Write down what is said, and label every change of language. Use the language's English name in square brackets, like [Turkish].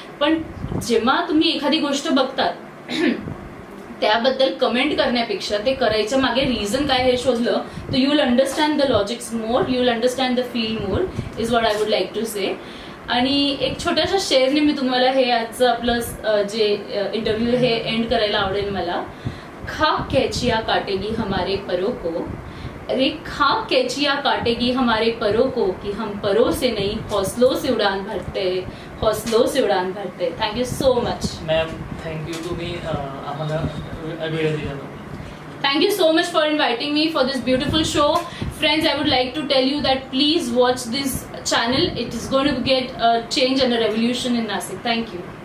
[Marathi] पण जेव्हा तुम्ही एखादी गोष्ट बघतात त्याबद्दल कमेंट करण्यापेक्षा ते करायच्या मागे रिझन काय हे शोधलं तर [English] You will understand the logics more, you will understand the feel more, is what I would like to say. [Marathi] आणि एक छोट्याशा शेअरने मी तुम्हाला हे आजचं आपलं जे इंटरव्ह्यू हे एंड करायला आवडेल मला. [Hindi] खाक कैचिया काटेगी हमारे परों को, अरे खाक कैचिया काटेगी हमारे परों को कि हम परों से नहीं हौसलों से उड़ान भरते, हौसलों से उड़ान भरते. [English] Thank you so much ma'am. [Marathi] Thank you, तुम्ही आम्हाला वेळ दिला. [English] Thank you so much for inviting me for this beautiful show. Friends, I would like to tell you that please watch this channel. It is going to get a change and a revolution in Nasik. Thank you.